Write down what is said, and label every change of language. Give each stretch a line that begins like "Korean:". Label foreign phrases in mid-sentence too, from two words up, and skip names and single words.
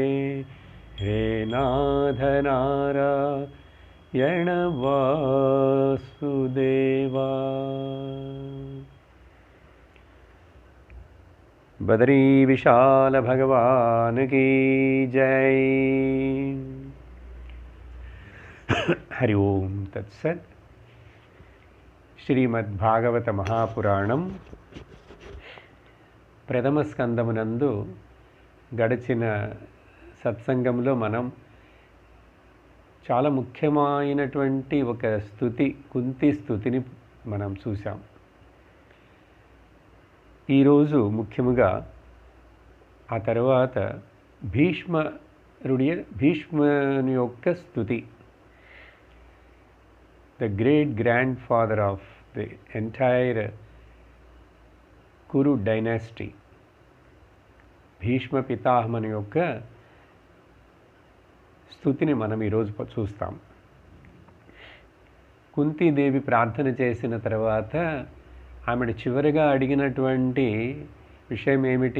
Sanskrit: हे नाथ नारायण वासुदेवा।
Hindi: बदरी विशाल भगवान की जय।
Sanskrit: हरि ओम तत्सत्।
Telugu: శ్రీమద్భాగవత మహాపురాణం ప్రథమ స్కందమునందు గడిచిన సత్సంగంలో మనం చాలా ముఖ్యమైనటువంటి ఒక స్తుతి, కుంతి స్తుతిని మనం చూసాం. ఈరోజు ముఖ్యముగా ఆ తర్వాత భీష్ముని యొక్క స్తుతి,
English: the great grandfather of the entire Kuru dynasty,
Telugu: భీష్మ పితామహుని యొక్క స్తుతిని మనం ఈరోజు చూస్తాం. కుంతీదేవి ప్రార్థన చేసిన తర్వాత ఆమె చివరిగా అడిగినటువంటి విషయం ఏమిటి?